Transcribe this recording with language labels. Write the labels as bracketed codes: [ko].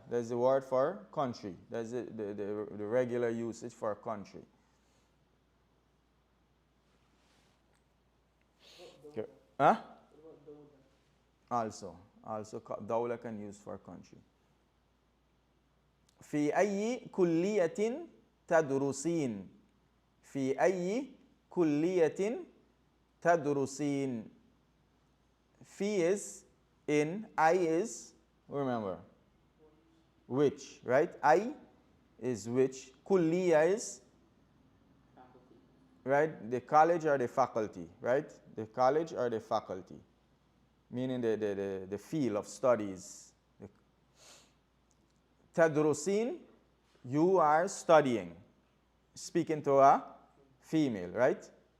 [en] That's the word for country. That's the regular usage for country. Okay. Huh? Also, dawla can use for country. [ar] في أي كلية تدرسين في أي كلية تدرسين في [en] is in, I is, remember, which, right? I is which, كلية is, right? The college or the faculty, right? The college or the faculty, meaning the field of studies. Tadrusin, you are studying. Speaking to a female, right?